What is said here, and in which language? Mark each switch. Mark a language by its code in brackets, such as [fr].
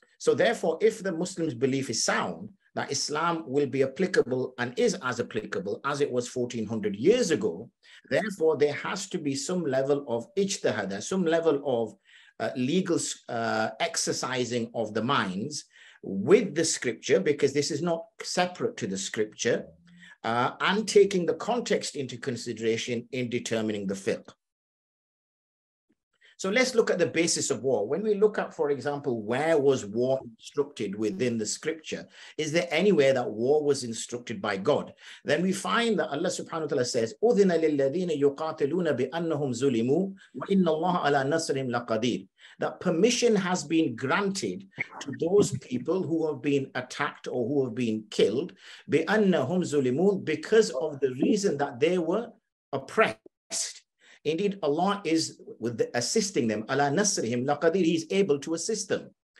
[en] So therefore, if the Muslims' belief is sound, that Islam will be applicable and is as applicable as it was 1400 years ago, therefore there has to be some level of ijtihad, some level of legal exercising of the minds with the scripture, because this is not separate to the scripture, and taking the context into consideration in determining the fiqh. So let's look at the basis of war. When we look at, for example, where was war instructed within the scripture? Is there anywhere that war was instructed by God? Then we find that Allah subhanahu wa ta'ala says, [ar] أُذِنَ لِلَّذِينَ يُقَاتِلُونَ بِأَنَّهُمْ ظُلِمُوا وَإِنَّ اللَّهَ عَلَى نَصْرِهِمْ لَقَدِيرٌ. [en] That permission has been granted to those people who have been attacked or who have been killed, [ar] بِأَنَّهُمْ ظُلِمُوا, [en] because of the reason that they were oppressed. Indeed, Allah is assisting them. [ar] Ala nasrihim laqadir, [en] He's able to assist them.